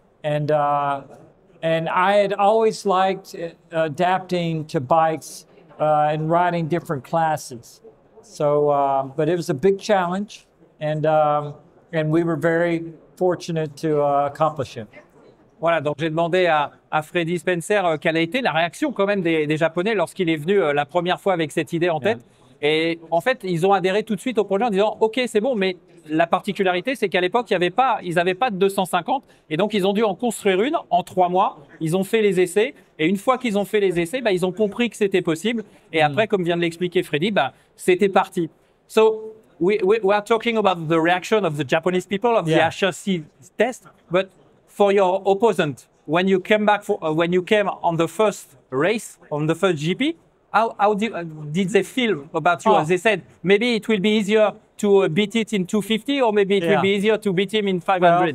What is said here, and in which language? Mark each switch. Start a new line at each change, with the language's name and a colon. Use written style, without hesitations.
English: And I had always liked adapting to bikes and riding different classes. So, but it was a big challenge, and we were very fortunate to accomplish it.
French: Voilà, donc j'ai demandé à Freddy Spencer quelle a été la réaction quand même des Japonais lorsqu'il est venu la première fois avec cette idée en tête. Et en fait, ils ont adhéré tout de suite au projet en disant « Ok, c'est bon », mais la particularité, c'est qu'à l'époque, ils n'avaient pas de 250. Et donc, ils ont dû en construire une en 3 mois. Ils ont fait les essais. Et une fois qu'ils ont fait les essais, ils ont compris que c'était possible. Et après, comme vient de l'expliquer Freddy, c'était parti.
English: So, we are talking about the reaction of the Japanese people of the HRC test. But for your opponent, when you came on the first race, on the first GP, how did they feel about you? As they said, maybe it will be easier to beat it in 250, or maybe it will be easier to beat him in 500.